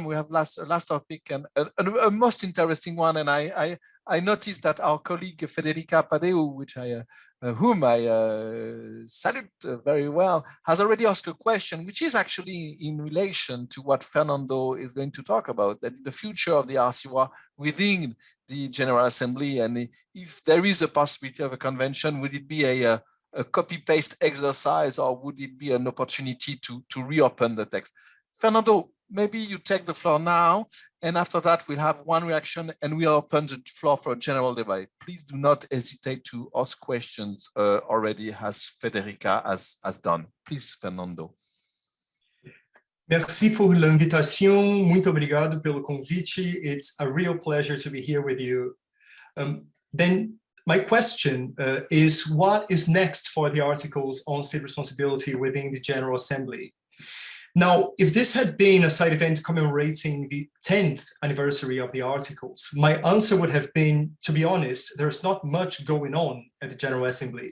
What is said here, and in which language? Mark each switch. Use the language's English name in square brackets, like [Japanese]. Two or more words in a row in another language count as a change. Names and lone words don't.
[English] We have last topic and a most interesting one, and I noticed that our colleague Federica Padeou, whom I salute very well, has already asked a question, which is actually in relation to what Fernando is going to talk about, that the future of the RCOA within the General Assembly, and if there is a possibility of a convention, would it be a copy-paste exercise, or would it be an opportunity to reopen the text? Fernando, maybe you take the floor now, and after that we'll have one reaction and we'll open the floor for a general debate. Please do not hesitate to ask questions already, as Federica has done. Please, Fernando. [French] Merci por l'invitation. [Portuguese] Muito obrigado pelo convite. [English] It's a real pleasure to be here with you. Then my question is, what is next for the articles on state responsibility within the General Assembly? Now, if this had been a side event commemorating the 10th anniversary of the articles, my answer would have been, to be honest, there's not much going on at the General Assembly.